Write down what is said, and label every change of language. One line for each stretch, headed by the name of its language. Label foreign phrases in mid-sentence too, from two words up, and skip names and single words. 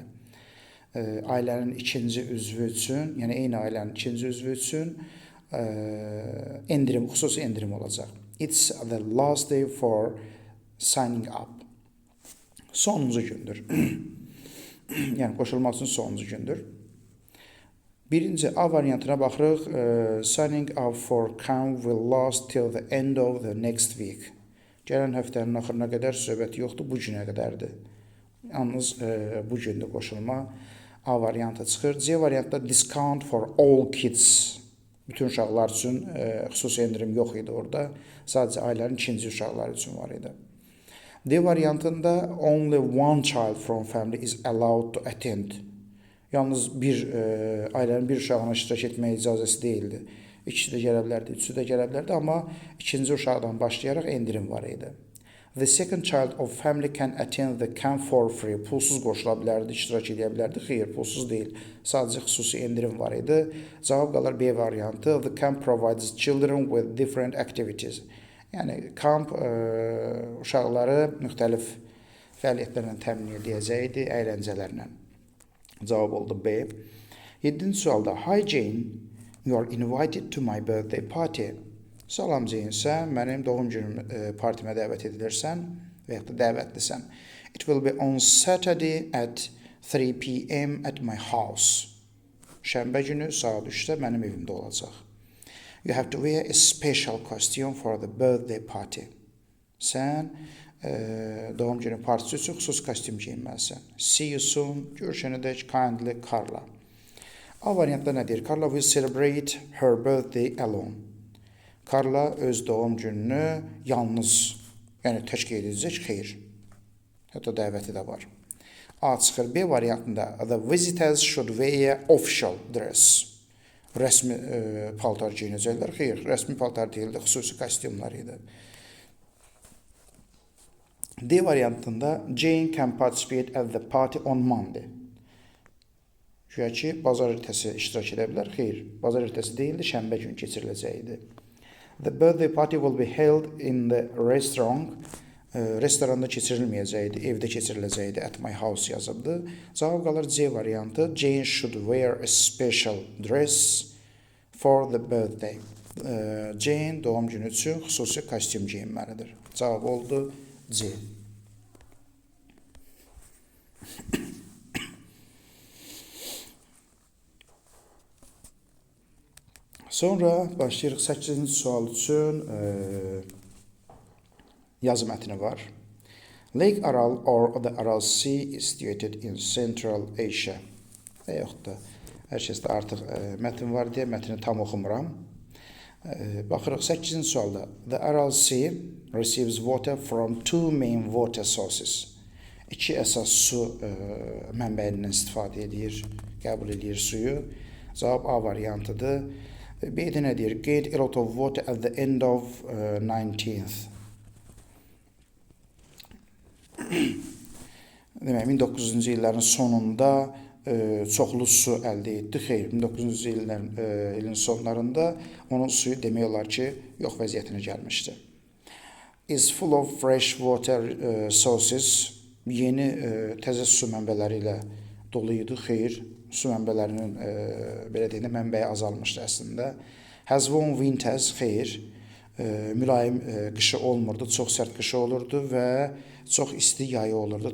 Azerbaijani: Ailənin ikinci üzvü üçün, yəni eyni ailənin ikinci üzvü üçün xüsusi endirim olacaq.
English: It's the last day for signing up.
Azerbaijani: Sonuncu gündür. Yəni qoşulmaq üçün sonuncu gündür. Birinci A variantına baxırıq.
English: Signing up for camp will last till the end of the next week.
Azerbaijani: Gələn həftənin axırına qədər söhbət yoxdur, bu günə qədərdir. Yalnız bu gündə qoşulma A variantı çıxır.
English: C variantda discount for all kids.
Azerbaijani: Bütün uşaqlar üçün xüsusi endirim yox idi orada. Sadəcə ailənin ikinci uşaqları üçün var idi.
English: D variantında only one child from family is allowed to attend.
Azerbaijani: Yalnız ailənin bir uşağına iştirak etməyə icazəsi deyildi. İkisi də gələ bilərdi, üçü də gələ bilərdi, amma ikinci uşaqdan başlayaraq endirim var idi.
English: The second child of family can attend the camp for free.
Azerbaijani: Pulsuz qoşula bilərdi, iştirak edə bilərdi. Xeyr, pulsuz deyil. Sadəcə xüsusi endirim var idi. Cavab qalır B variantı.
English: The camp provides children with different activities.
Azerbaijani: Yəni kamp uşaqları müxtəlif fəaliyyətlərlə təmin edəcəkdi, əyləncələrlə. Cavab oldu B. 7-ci sualda Hi Jane,
English: you are invited to my birthday party.
Azerbaijani: Salam Jane, sən mənim doğum günüm partimə dəvət edilirsən və ya da dəvətlisən.
English: It will be on Saturday at 3 p.m. at my house.
Azerbaijani: Şənbə günü saat 3-də mənim evimdə olacaq.
English: You have to wear a special costume for the birthday party.
Azerbaijani: Sən doğum günü partisi üçün xüsusi kostyum geyinməlisən.
English: See you soon.
Azerbaijani: Görüşənədək kindly Carla. A variantda nə deyir?
English: Carla will celebrate her birthday alone.
Azerbaijani: Carla öz doğum gününü yalnız, yəni tək qeyd edəcək, xeyr. Hətta dəvəti də var. A çıxır.
English: B variantında the visitors should wear official dress.
Azerbaijani: Rəsmi paltar geyinəcəklər. Xeyr, rəsmi paltar deyildi, xüsusi kostyumlar idi.
English: D variantında Jane can participate at the party on Monday.
Azerbaijani: Güya ki, bazar ertəsi iştirak edə bilər. Xeyr, bazar ertəsi deyildi, şənbə günü keçiriləcəkdi.
English: The birthday party will be held in the restaurant.
Azerbaijani: Restoranda keçirilməyəcəkdi, evdə keçiriləcəkdi.
English: At my house
Azerbaijani: yazıldı. Cavab qalır C variantı.
English: Jane should wear a special dress for the birthday.
Azerbaijani: Jane doğum günü üçün xüsusi kostyum geyinməlidir. Cavab oldu C. Sonra başlayırıq 8-ci sual üçün yazı mətni var.
English: Lake Aral or the Aral Sea is situated in Central Asia.
Azerbaijani: Və yoxud da hər kəsdə artıq mətn var deyə mətni tam oxumuram. Baxırıq 8-ci sualda.
English: The Aral Sea receives water from two main water sources.
Azerbaijani: İki əsas su mənbəyindən istifadə edir, qəbul edir suyu. Cavab A variantıdır. B-də nə deyir?
English: Get a lot of water at the end of 19th.
Azerbaijani: Demək, 1900-cu illərin sonunda çoxlu su əldə etdi. Xeyr, 1900-cu ilin sonlarında onun suyu demək olar ki, yox vəziyyətinə gəlmişdi.
English: Is full of fresh water sources.
Azerbaijani: Yeni təzə su mənbələri ilə dolu idi. Xeyr, su mənbələrinin belə deyəndə mənbəyi azalmışdı əslində.
English: Has warm winters.
Azerbaijani: Xeyr, mülayim qışı olmurdu, çox sərt qışı olurdu və çox isti yayı olurdu.